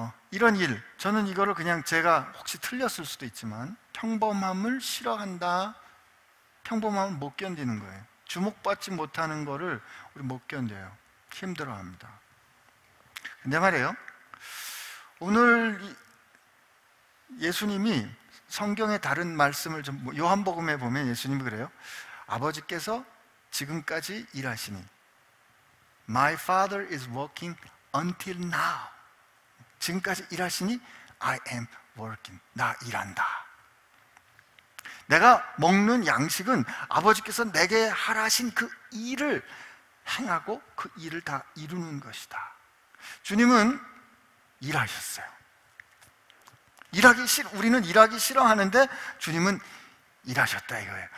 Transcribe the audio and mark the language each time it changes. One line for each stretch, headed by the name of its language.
Korean: 이런 일, 저는 이거를 그냥 제가 혹시 틀렸을 수도 있지만 평범함을 싫어한다, 평범함을 못 견디는 거예요. 주목받지 못하는 거를 우리 못 견뎌요. 힘들어합니다. 근데 말이에요, 오늘 예수님이 성경의 다른 말씀을 좀, 요한복음에 보면 예수님이 그래요. 아버지께서 지금까지 일하시니
English: My Father is working until now.
Korean: 지금까지 일하시니
English: I am working.
Korean: 나 일한다. 내가 먹는 양식은 아버지께서 내게 하라 하신 그 일을 행하고 그 일을 다 이루는 것이다. 주님은 일하셨어요. 우리는 일하기 싫어하는데 주님은 일하셨다 이거예요.